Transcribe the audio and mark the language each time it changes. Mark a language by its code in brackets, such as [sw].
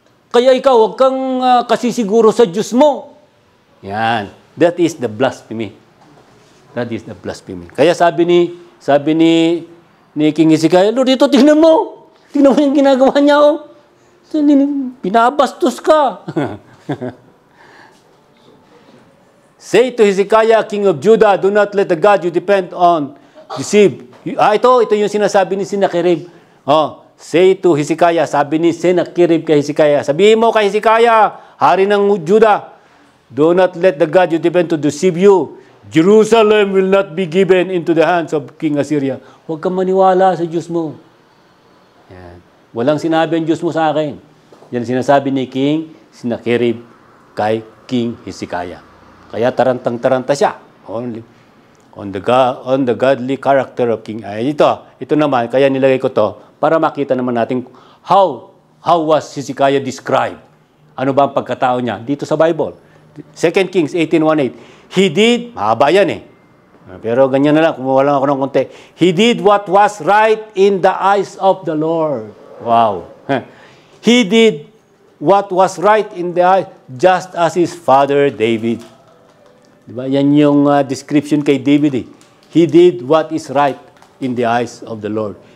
[tl] Kaya ikaw, wag kang kasisiguro sa Diyos mo. Yan. [en] That is the blasphemy. That is the blasphemy. [tl] Kaya sabi ni ni King Hezekiah, Lord, ito, tingnan mo. Tingnan mo yung ginagawa niya, oh. Pinabastos ka. [en] Say to Hezekiah, king of Judah, do not let the God you depend on deceive. [tl] Ito yung sinasabi ni Sennacherib. [en] Say to Hezekiah, [tl] sabi ni Sennacherib kay Hezekiah, sabihin mo kay Hezekiah, hari ng Judah, [en] do not let the God you depend to deceive you. Jerusalem will not be given into the hands of King Assyria. [tl] Huwag kang maniwala sa Diyos mo. Yan. Walang sinabi ang Diyos mo sa akin. Yan sinasabi ni King Sennacherib kay King Hezekiah. Kaya tarantang-taranta siya [en] on the godly character of King. [tl] Ito naman, kaya nilagay ko to para makita naman natin [en] how was Hezekiah described. [tl] Ano ba ang pagkatao niya dito sa Bible? 2 Kings 18:18. [en] He did, [tl] mahaba yan eh. Pero ganyan na lang, kumuha lang ako ng konti. [en] He did what was right in the eyes of the Lord. Wow. He did what was right in the eyes, just as his father David. Diba? [tl] Yan yung description kay David eh. [en] He did what is right in the eyes of the Lord.